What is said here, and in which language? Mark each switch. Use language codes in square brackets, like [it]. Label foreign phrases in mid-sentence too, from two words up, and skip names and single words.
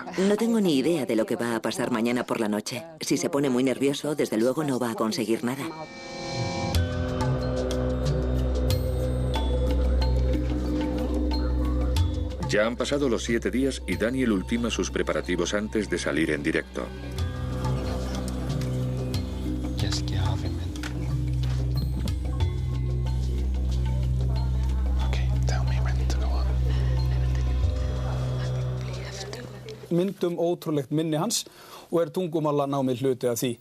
[es] No tengo ni idea de lo que va a pasar mañana por la noche. Si se pone muy nervioso, desde luego no va a conseguir nada. Ya han pasado los 7 días y Daniel ultima sus preparativos antes de salir en directo. [is] Myndum ótrúlegt minni hans og tungumálanámið hluti af því.